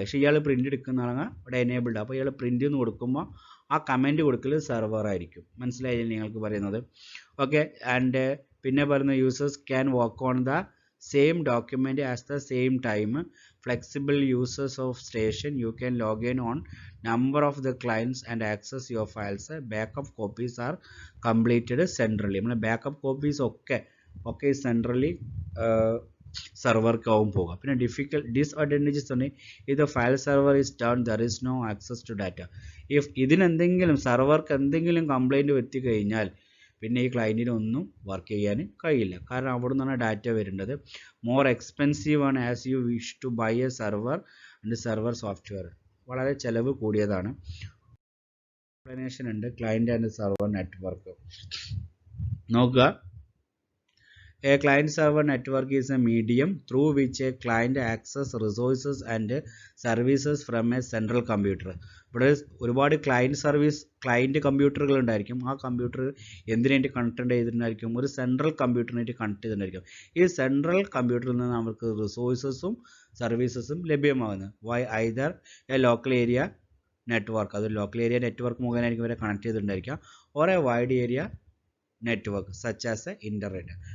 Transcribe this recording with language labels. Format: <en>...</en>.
<ml>പക്ഷേ ഇയാൾ പ്രിൻ്റ് എടുക്കുന്നതാണ് ഇവിടെ എനേബിൾഡ്. അപ്പോൾ ഇയാൾ പ്രിൻ്റ് എന്ന് കൊടുക്കുമ്പോൾ ആ കമൻറ്റ് കൊടുക്കൽ സെർവർ ആയിരിക്കും. മനസ്സിലായില്ലേ നിങ്ങൾക്ക് പറയുന്നത്?</ml> <en>Okay, and പിന്നെ പറയുന്ന users can work on the same document at the same time. Flexible users of station you can log in on number of the clients and access your files. Backup copies are completed centrally.</en> <ml>നമ്മൾ backup copies ഒക്കെ centrally സെർവർക്ക് ആവും പോകുക. പിന്നെ disadvantages തന്നെ, ഇത്</ml> <en>File server is down, there is no access to data.</en> <ml>If ഇതിനെന്തെങ്കിലും സെർവർക്ക് എന്തെങ്കിലും complaint എത്തി കഴിഞ്ഞാൽ പിന്നെ ഈ ക്ലയൻറ്റിനൊന്നും വർക്ക് ചെയ്യാൻ കഴിയില്ല. കാരണം അവിടെ നിന്നാണ് ഡാറ്റ വരേണ്ടത്.</ml> <en>More expensive ആണ് as you wish to buy a server and server software.</en> <ml>വളരെ ചിലവ് കൂടിയതാണ്. എക്സ്പ്ലനേഷൻ ഉണ്ട് ക്ലയൻറ്റ് ആൻഡ് സെർവർ നെറ്റ്വർക്ക്.</ml> <en>നോക്കുക, a client server network is a medium through which a client access resources and services from a central computer.</en> <ml>ഇവിടെ ഒരുപാട് client കമ്പ്യൂട്ടറുകൾ ഉണ്ടായിരിക്കും. ആ കമ്പ്യൂട്ടർ എന്തിനായിട്ട് കണക്ട് ചെയ്തിട്ടുണ്ടായിരിക്കും, ഒരു സെൻട്രൽ കമ്പ്യൂട്ടറിനായിട്ട് കണക്ട് ചെയ്തിട്ടുണ്ടായിരിക്കും. ഈ സെൻട്രൽ കമ്പ്യൂട്ടറിൽ നിന്ന് നമുക്ക് റിസോഴ്സസും സർവീസസും ലഭ്യമാകുന്നത്</ml> <en>either a local area network,</en> <ml>അത് ലോക്കൽ ഏരിയ നെറ്റ്വർക്ക് മുഖേനയായിരിക്കും ഇവരെ connect ചെയ്തിട്ടുണ്ടായിരിക്കുക,</ml> <en>Or a wide area network such as a internet.</en>